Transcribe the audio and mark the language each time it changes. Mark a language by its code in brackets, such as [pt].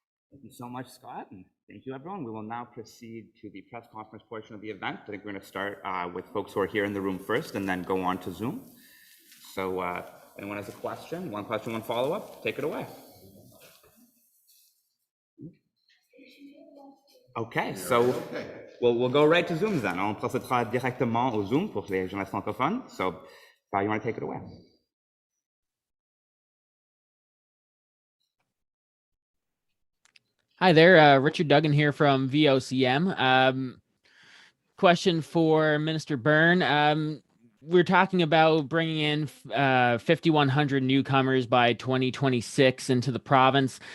[en] Thank you so much, Scott, and thank you, everyone. We will now proceed to the press conference portion of the event. I think we're going to start with folks who are here in the room first and then go on to Zoom. So anyone has a question, one follow-up, take it away. Okay, so we'll go right to Zoom then. [fr] On procédera directement au Zoom pour les journalistes francophones. [en] So, you want to take it away? Hi there, Richard Duggan here from VOCM. Question for Minister Byrne. We're talking about bringing in 5,100 newcomers by 2026 into the province.